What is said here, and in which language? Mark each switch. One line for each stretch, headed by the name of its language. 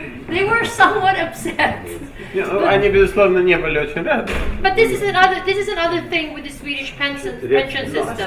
English: They were somewhat upset.
Russian: Они, безусловно, не были очень рады.
English: But this is another thing with the Swedish pension system.